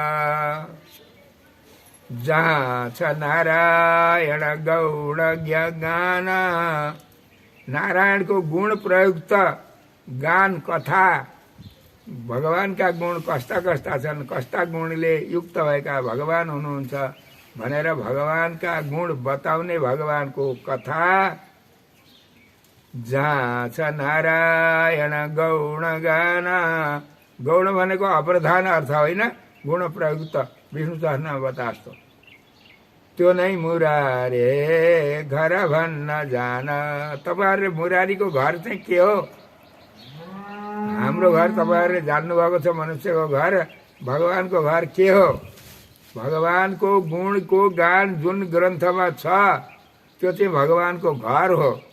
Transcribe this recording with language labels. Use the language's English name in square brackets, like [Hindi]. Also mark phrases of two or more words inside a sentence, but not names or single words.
[Nepali] जहाँ छ नारायण गौण गान, नारायणको गुण प्रयुक्त गान कथा, भगवानका गुण कस्ता कस्ता छन्, कस्ता गुणले युक्त भएका भगवान हुनुहुन्छ भनेर भगवानका गुण बताउने भगवानको कथा। जहाँ छ नारायण गौण गान, गौण भनेको अप्रधान अर्थ होइन, गुण प्रयुक्त विष्णु सहस्रनाम बतास्तो। त्यो नै मुरारे घर भन्न जान। तपाईँहरूले मुरारीको घर चाहिँ के हो? हाम्रो घर तपाईँहरूले जान्नुभएको छ, मनुष्यको घर। भगवानको घर के हो? भगवानको गुणको गान जुन ग्रन्थमा छ त्यो चाहिँ भगवानको घर हो।